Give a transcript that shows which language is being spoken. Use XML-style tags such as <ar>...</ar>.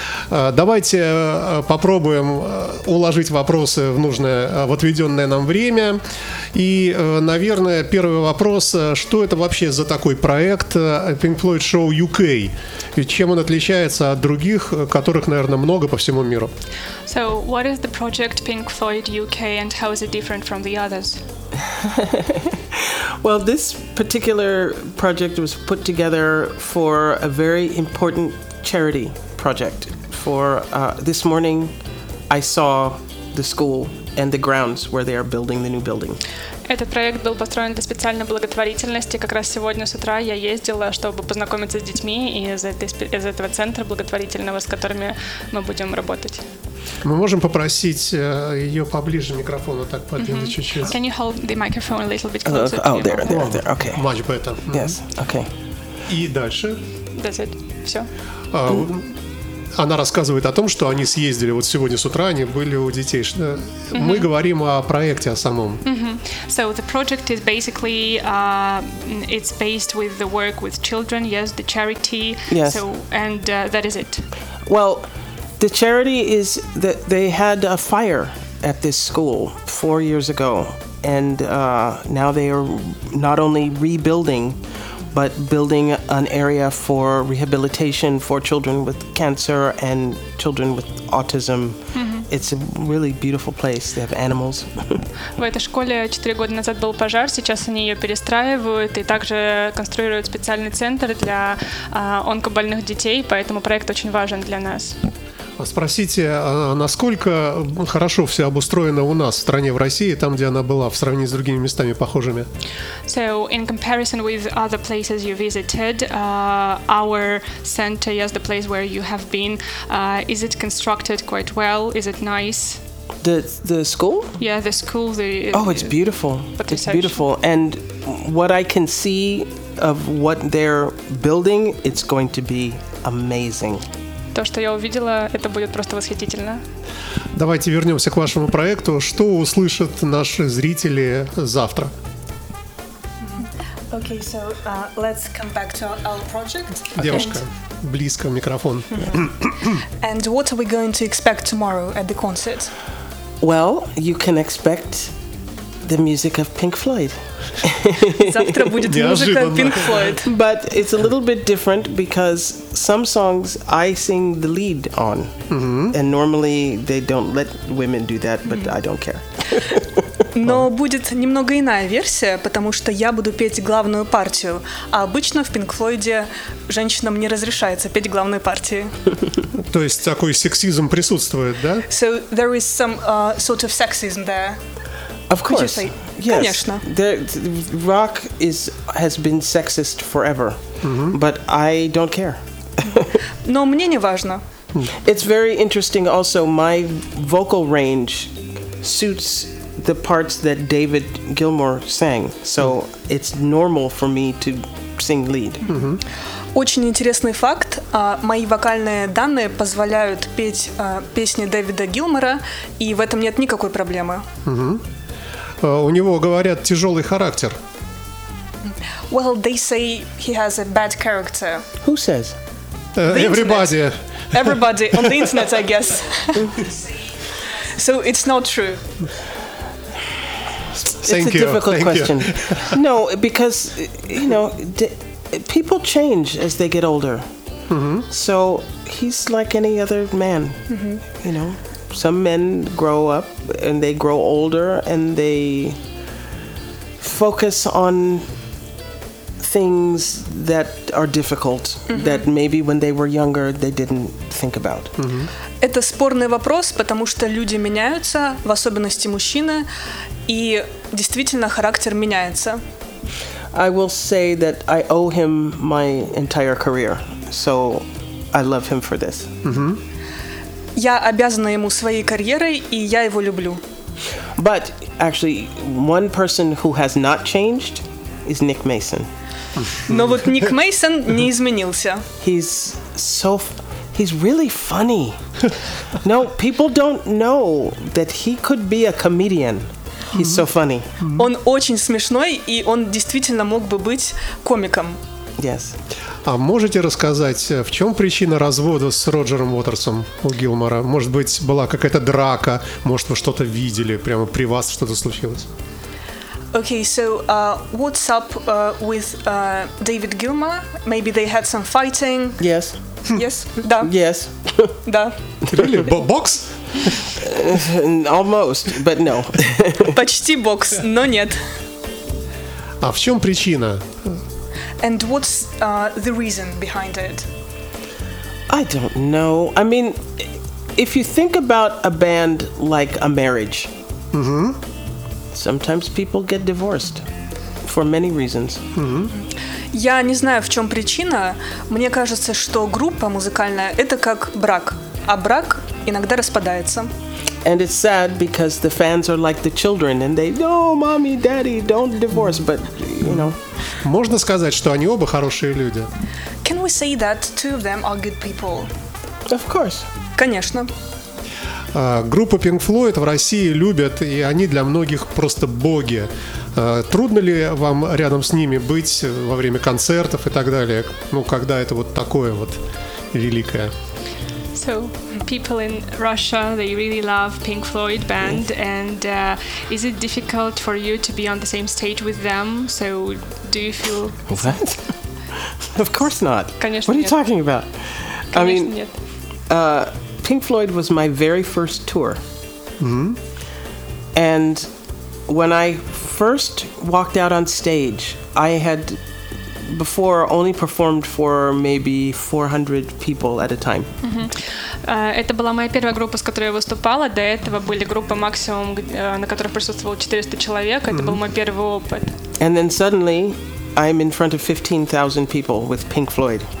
<ru>Давайте попробуем уложить вопросы в нужное, в отведенное нам время. И, наверное, первый вопрос. Что это вообще за такой проект Pink Floyd Show UK? И чем он отличается от других, которых, наверное, много по всему миру?</ru> <en>So, what is the project Pink Floyd UK and how is it different from the others? Well, this particular project was put together for a very important charity project. For this morning, I saw the school and the grounds where they are building the new building.</en> <ru>Этот проект был построен для специальной благотворительности. Как раз сегодня с утра я ездила, чтобы познакомиться с детьми из этого центра благотворительного, с которыми мы будем работать. Мы можем попросить ее поближе микрофону так подвинуть чуть-чуть.</ru> <en>Can you hold the microphone a little bit closer? Oh, to there, there, there. Okay. Much better. Yes. Okay.</en> <ru>И дальше.</ru> <en>That's it.</en> <ru>Все. Она рассказывает о том, что они съездили вот сегодня с утра, они были у детей. Мы говорим о проекте, о самом.</ru> <en>So the project is basically it's based with the work with children. Yes, the charity. Yes. So and that is it. Well. The charity is that they had a fire at this school 4 years ago, and now they are not only rebuilding, but building an area for rehabilitation for children with cancer and children with autism. It's a really beautiful place. They have animals.</en> <ru>В этой школе 4 года назад был пожар, сейчас они ее перестраивают и также конструируют специальный центр для онкобольных детей, поэтому проект очень важен для нас. Спросите, насколько хорошо все обустроено у нас в стране, в России, там, где она была, в сравнении с другими местами похожими?</ru> <en>So, in comparison with other places you visited, our center, yes, the place where you have been, is it constructed quite well? Is it nice? The school? Yeah, the school. Oh, it's beautiful. It's beautiful. And what I can see of what they're building, it's going to be amazing.</en> <ru>То, что я увидела, это будет просто восхитительно. Давайте вернемся к вашему проекту. Что услышат наши зрители завтра?</ru> <en>Okay, so let's come back to our project.</en> <ru>Девушка, близко микрофон.</ru> <en>And what are we going to expect tomorrow at the concert? Well, you can expect the music of Pink Floyd.</en> <ru>Завтра будет музыка Pink Floyd.</ru> <en>But it's a little bit different because some songs I sing the lead on. And normally they don't let women do that, but I don't care.</en> <ru>Но будет немного иная версия, потому что я буду петь главную партию. А обычно в Pink Floyd женщинам не разрешается петь главные партии. То есть такой сексизм присутствует, да?</ru> <en>So there is some sort of sexism there. Of course. Could you say? Yes.</en> <ru>Конечно.</ru> <en>The rock has been sexist forever. But I don't care.</en> <ru>Но мне не важно.</ru> <en>It's very interesting also my vocal range suits the parts that David Gilmour sang. So it's normal for me to sing lead.</en> <ru>Очень интересный факт. Мои вокальные данные позволяют петь песни Дэвида Гилмора, и в этом нет никакой проблемы. У него, говорят, тяжелый характер.</ru> <en>Well, they say he has a bad character. Who says? Everybody. Everybody on the internet, I guess. So it's not true. Thank you. It's a difficult question. No, because, you know, people change as they get older. So he's like any other man, you know. Some men grow up and they grow older and they focus on things that are difficult that maybe when they were younger they didn't think about.</en> <ru>Это спорный вопрос, потому что люди меняются, в особенности мужчины, и действительно характер меняется.</ru> <en>I will say that I owe him my entire career, so I love him for this. Mm-hmm.</en> <ru>Я обязана ему своей карьерой, и я его люблю.</ru> <en>But actually, one person who has not changed is Nick Mason.</en> <ru>Но вот Ник Мейсон не изменился.</ru> <en>He's so he's really funny. No, people don't know that he could be a comedian. He's so funny.</en> <ru>Он очень смешной, и он действительно мог бы быть комиком.</ru> <en>Yes.</en> <ru>А можете рассказать, в чем причина развода с Роджером Уотерсом у Гилмора? Может быть, была какая-то драка? Может, вы что-то видели? Прямо при вас что-то случилось?</ru> <en>Okay, so what's up with David Gilmour? Maybe they had some fighting. Yes. Yes.</en> <ru>Да.</ru> <en>Yes.</en> <ru>Да.</ru> <en>Really? Box? Almost, but no.</en> <ru>Почти бокс, но нет. А в чем причина?</ru> <en>And what's the reason behind it? I don't know. I mean, if you think about a band like a marriage. Mm-hmm. Sometimes people get divorced for many reasons. Mm-hmm.</en> <ru>Я не знаю, в чем причина. Мне кажется, что группа музыкальная — это как брак. А брак иногда распадается.</ru> <en>And it's sad because the fans are like the children and they, no, mommy, daddy, don't divorce, but, you know.</en> <ru>Можно сказать, что они оба хорошие люди.</ru> <en>Can we say that two of them are good people? Of course.</en> <ru>Конечно. Группу Pink Floyd в России любят, и они для многих просто боги. Трудно ли вам рядом с ними быть во время концертов и так далее? Ну, когда это вот такое вот великое?</ru> <en>So, people in Russia, they really love Pink Floyd band, and is it difficult for you to be on the same stage with them? So, do you feel... What? Of course not.</en> <ru>Конечно,</ru> <en>what are you talking about?</en> <ru>Конечно,</ru> <en>I mean...</en> <ru>Нет.</ru> <en>Pink Floyd was my very first tour. Mm-hmm. And when I first walked out on stage, I had before only performed for maybe 400 people at a time.</en> <ru>Это была моя первая группа, с которой я выступала. До этого были группы максимум, на которых присутствовало 400 человек. Это был мой первый опыт.</ru> <en>And then suddenly, I'm in front of 15,000 people with Pink Floyd.</en>